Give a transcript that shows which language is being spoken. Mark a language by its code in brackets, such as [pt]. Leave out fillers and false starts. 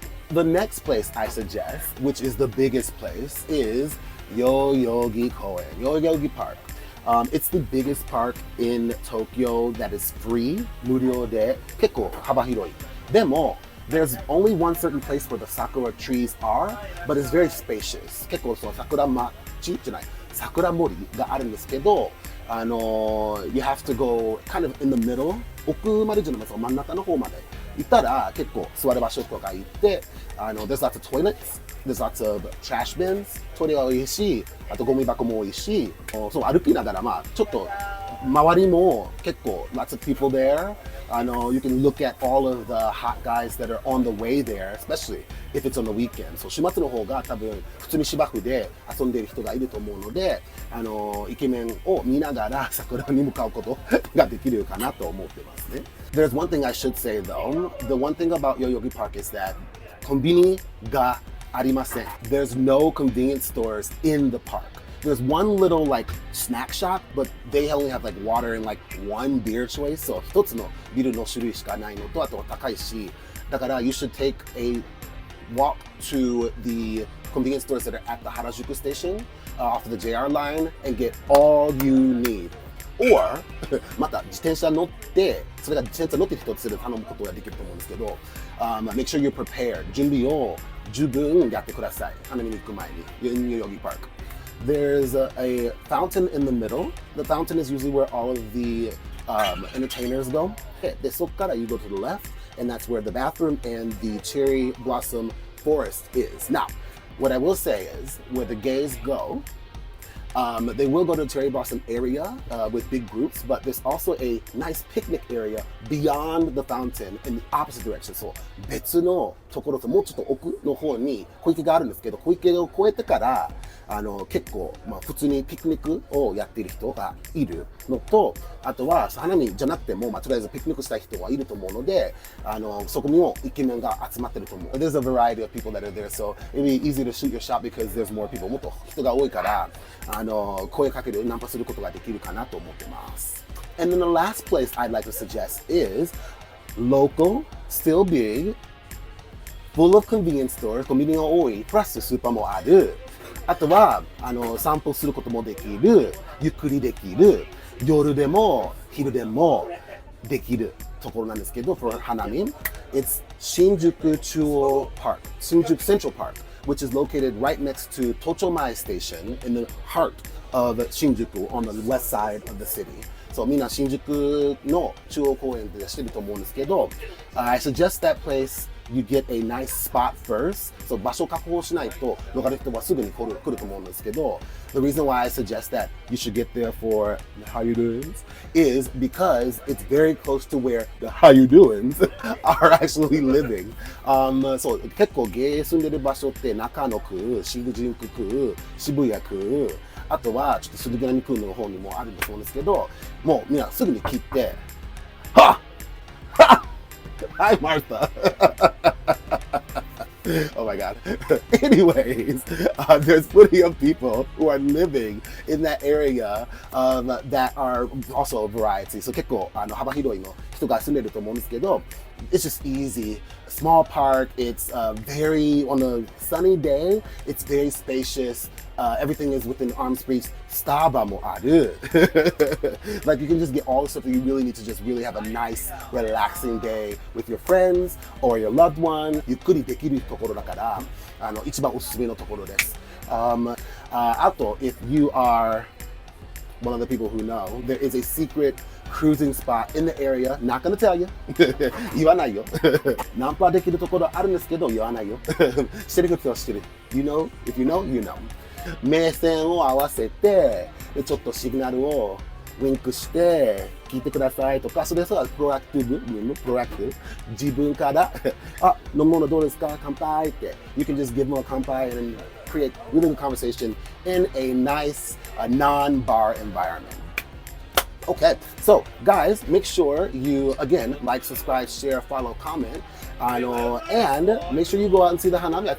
[en] The next place I suggest, which is the biggest place, is Yoyogi Koen, Yoyogi Park. It's the biggest park in Tokyo that is free, [ja] 無料で結構幅広い。でも [en] there's only one certain place where the sakura trees are, but it's very spacious. [ja] 結構その桜町じゃない、桜森があるんですけど、 [en] you have to go kind of in the middle. [ja] 奥までじゃなくて真ん中の方まで行ったら結構座る場所とか行って、 [en] there's lots of toilets, there's lots of trash bins, [ja] トイレが多いし、あとゴミ箱も多いし、そう歩きながらまあちょっと周りも結構 [en] lots of people there. You can look at all of the hot guys that are on the way there, especially if it's on the weekend. [ja] So 週末の方が多分普通に芝生で遊んでいる人がいると思うので、イケメンを見ながら桜に向かうことができるかなと思ってますね。 [en] There's one thing I should say though. The one thing about Yoyogi Park is that [ja] コンビニがありません。 [en] There's no convenience stores in the park.There's one little like snack shop, but they only have like water and like one beer choice. So [ja] 一つのビールの種類しかないのと、あとは高いし、だから [en] you should take a walk to the convenience stores that are at the Harajuku station off of the JR line and get all you need. [ja] Or また自転車乗って、それが自転車乗って一つで頼むことができると思うんですけど、 [en] make sure you're prepared. [ja] 準備を十分やってください。花見に行く前に、 [en] Yoyogi Park.There's a fountain in the middle. The fountain is usually where all of the entertainers go. [ja] De sokkara [en] you go to the left, and that's where the bathroom and the cherry blossom forest is. Now, what I will say is, where the gays go, they will go to the cherry blossom area with big groups, but there's also a nice picnic area beyond the fountain in the opposite direction. [ja] So, 別のところともうちょっと奥の方に小池があるんですけど、小池を越えてから結構、普通にピクニックをやっている人がいるのと、あとは花見じゃなくても、とりあえずピクニックしたい人はいると思うので、そこにもイケメンが集まってると思う。 [en] There's a variety of people that are there, so it'll be easy to shoot your shot because there's more people. [ja] もっと人が多いから、声かける、ナンパすることができるかなと思ってます。 [en] And then the last place I'd like to suggest is local, still big, full of convenience stores, [ja] コンビニが多い、プラススーパーもある。あとは散歩することもできる、ゆっくりできる、夜でも昼でもできるところなんですけど、 [en] for Hanami, it's Shinjuku Chuo Park, Shinjuku Central Park, which is located right next to Tochomae Station in the heart of Shinjuku on the west side of the city. [ja] So みんな新宿の中央公園でしてると思うんですけど、 [en] I suggest that place you get a nice spot first. So [ja] 場所を確保しないとローカル人はすぐに来ると思うんですけど、 [en] the reason why I suggest that you should get there for the how you doings is because it's very close to where the how you doings are actually living. [ja] そう結構ゲイ住んでる場所って中野区、新宿区、渋谷区、あとはちょっと杉並区の方にもあるんだと思うんですけど、もうみんなすぐに切って、はっ [en] Hi, Martha. Oh my God. Anyways, there's plenty of people who are living in that area that are also a variety. [ja] So 結構幅広いの人が住んでると思うんですけど、 [en] it's just easy. Small park. It's very on a sunny day. It's very spacious. Everything is within arm's reach. [ja] スタバもある。 [en] Like you can just get all the stuff that you really need to just really have a nice, relaxing day with your friends or your loved one. [ja] ゆっくりできるところだから、一番おすすめのところです。あと、 [en] if you are one of the people who know, there is a secret cruising spot in the area. Not gonna tell you. [ja] 言わないよ。ナンパできるところあるんですけど、言わないよ。してる人はしてる。 [en] You know? If you know, you know. [ja] 目線を合わせて、でちょっとシグナルをウィンクして聞いてくださいとか、それはプロアクティブ、自分からあ、飲むものどうですか？乾杯って。 [en] You can just give them a 乾杯 and create really good conversation in a nice, non-bar environment. Okay, so guys, make sure you, again, like, subscribe, share, follow, comment, and make sure you go out and see the Hanami.